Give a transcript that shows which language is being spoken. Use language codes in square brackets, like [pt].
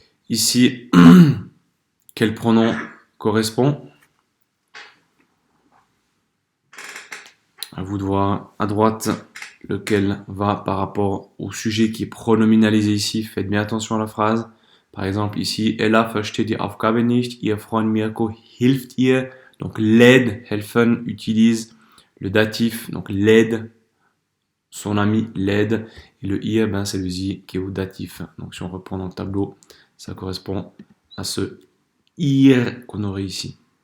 [fr] Ici, quel pronom correspond? À vous de voir à droite lequel va par rapport au sujet qui est pronominalisé ici. Faites bien attention à la phrase. Par exemple ici, [de] Ella versteht die Aufgabe nicht, ihr Freund Mirko hilft ihr. [fr] Donc l'aide, helfen, utilise le datif, donc l'aide, son ami l'aide. Et le ihr, ben, c'est le sie qui est au datif. Donc si on reprend dans le tableau, ça correspond à ce ir qu'on aurait ici.